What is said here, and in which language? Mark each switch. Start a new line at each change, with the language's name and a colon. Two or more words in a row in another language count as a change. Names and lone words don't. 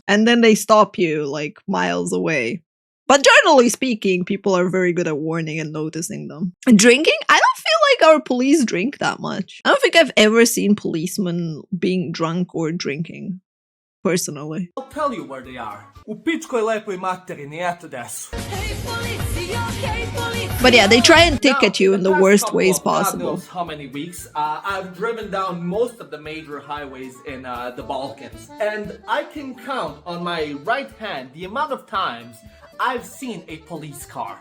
English: And then they stop you like miles away. But generally speaking, people are very good at warning and noticing them. And drinking? I don't feel like our police drink that much. I don't think I've ever seen policemen being drunk or drinking, personally. I'll tell you where they are.
Serbian: U pičkoj lepoj materini, eto gde su.
English: But yeah, they try and ticket you in the past worst couple ways of God possible. knows how many weeks, I've driven down most of the major highways in the Balkans. And I can count on my right hand the amount of times I've seen a police car.